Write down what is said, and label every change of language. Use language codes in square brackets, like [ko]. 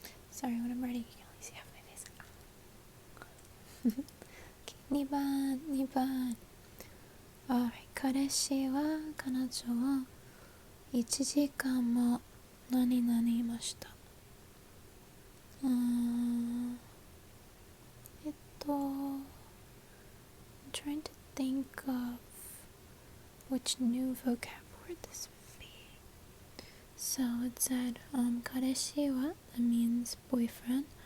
[en] Sorry, when I'm writing, you can only see half my face. Okay, [ja] 2番. Alright, 彼氏は彼女を1時間も何々いました。 [en] I'm trying to think of which new vocab word this would be. So it said, [ja] 彼氏は [en] that means boyfriend.